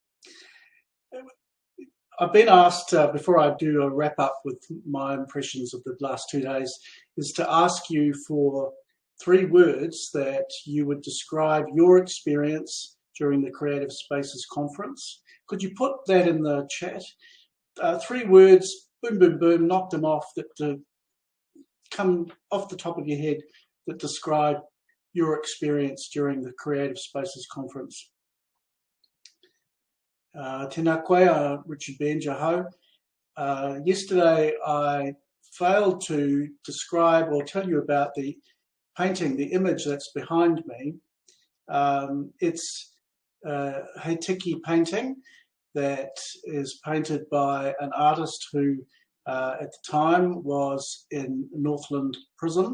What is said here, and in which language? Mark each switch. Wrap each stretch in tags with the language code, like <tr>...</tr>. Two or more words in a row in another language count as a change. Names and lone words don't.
<en>I've been asked, before I do a wrap up with my impressions of the last 2 days, is to ask you for 3 words that you would describe your experience during the Creative Spaces conference. Could you put that in the chat? 3 words, boom, boom, boom, knock them off, that come off the top of your head, that describe your experience during the Creative Spaces conference.</en> <mi>Tēnā koe, Richard Benge ho.</mi> <en>Yesterday I failed to describe or tell you about the painting, the image that's behind me. It's a Heitiki painting that is painted by an artist who at the time was in Northland Prison.</en>